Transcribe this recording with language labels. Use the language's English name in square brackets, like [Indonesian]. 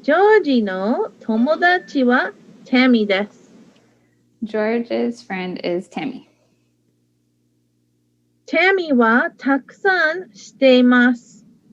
[Japanese] ジョージの友達はタミです。 [English] George's friend is Tammy. [Japanese] タミはたくさんしています。